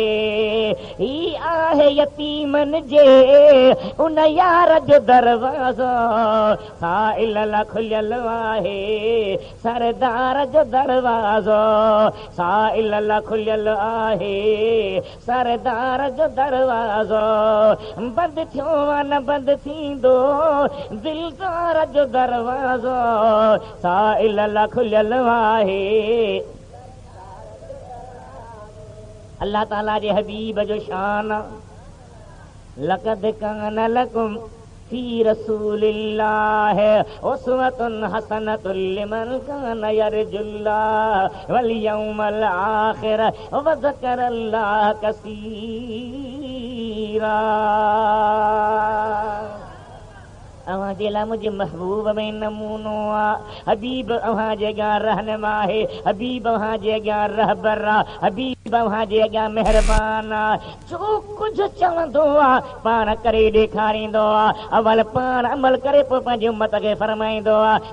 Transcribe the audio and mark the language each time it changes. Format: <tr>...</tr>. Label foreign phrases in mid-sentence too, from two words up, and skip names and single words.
<sd>ही आहे यतीमनि जे उन यार जो दरवाज़ो, साइल ला खुलियल आहे सरदार जो दरवाज़ो, साइल ला खुलियल आहे सरदार जो दरवाज़ो। बंद थियो न बंद थींदो दिलदार जो दरवाज़ो, साइल ला खुलियल आहे। अल्लाह ताला जे हबीब जो शान,</sd> <ar>لقد كان لكم في رسول الله أسوة حسنة لمن كان يرجو الله واليوم الآخر وذكر الله كثيرا.</ar> <sd>अवां जे लाइ मुंहिंजे महबूब में नमूनो आहे। हबीब अवां जे अॻियां रहनुमा आहे, हबीब अवां जे अॻियां रहबर आहे, हबीब अवां जे अॻियां महिरबान आहे। जो कुझु चवंदो आहे पाण करे ॾेखारींदो आहे। अवल पाण अमल करे पोइ पंहिंजी उम्मत खे फरमाईंदो आहे।</sd>